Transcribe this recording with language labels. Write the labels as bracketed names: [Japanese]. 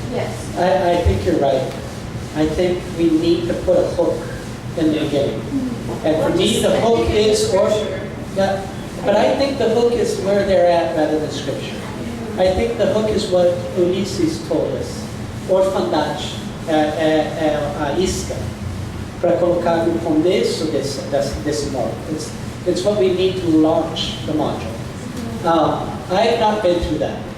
[English] Yes. I think you're right. I think we need to put a hook in the beginning. And for me, the hook is, but I think the hook is where they're at rather than Scripture. I think the hook is what Ulysses told us. [Portuguese] Orfandade é a isca para colocar no começo desse modo. [English] It's what we need to launch the module. I have not been through that.